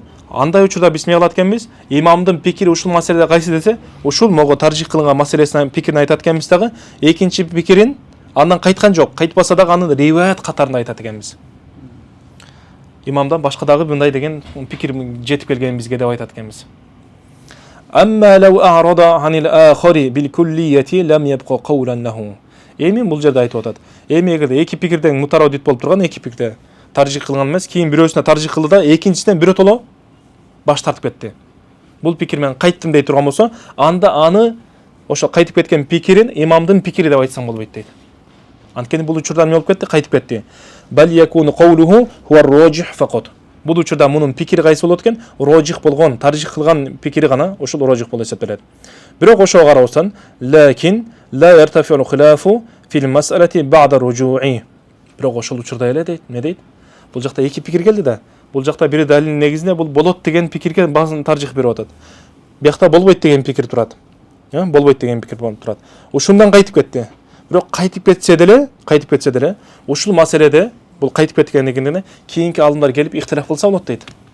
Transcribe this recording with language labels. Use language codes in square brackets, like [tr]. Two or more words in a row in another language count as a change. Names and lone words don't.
[ky] Андай учурда биз эмне кылат экенбиз? Имамдын пикири ушул маселеде кайсы десе, ушул мого таржих кылган маселесинин пикирин айтат экенбиз дагы, экинчи пикирин андан кайткан жок, кайтпаса дагы аны риваят катарында айтат экенбиз. Имамдан башка дагы мындай деген пикир жетип келген бизге деп айтат экенбиз. [ar] أما لو أعرض عن الآخر بالكلية لم يبق قولا له. [ky] Эми бул жерде айтып атат. Эми эгерде эки пикирден мутараддит болуп турган, эки пикирде таржих кылган эмес, кийин бирөөсүнө таржих кылды да, экинчисинен биротоло баш тартып кетти. Бул пикир мен кайттым дей турган болсо, анда аны ошо кайтып кеткен пикирин имамдын пикири деп айтсаң болбойт дейт. Анткени бул учурда эмне болуп кетти? Кайтып кетти. [ar] بل يكون قوله هو الراجح فقط. [ky] Бул учурда мунун пикири кайсы болот экен? Рожих болгон, таржих кылган пикири гана ошол рожих болуп эсептелет. Бирок ошого карабастан, [ar] لكن لا يرتفع الخلاف في المسألة بعد رجوعه. [ky] Бирок ошол учурда эле дейт, эмне дейт? Бул жакта эки пикир келди да. Бул жакта бири далилдин негизинде бул болот деген пикирге баазын таржих берип атат. Биякта болбойт деген пикир турат. Болбойт деген пикир турат. Ушундан кайтып кетти. Бирок кайтып кетсе деле, ушул маселеде бул кайтып кеткендигинен кийинки алымдар келип ихтилаф кылса болот дейт.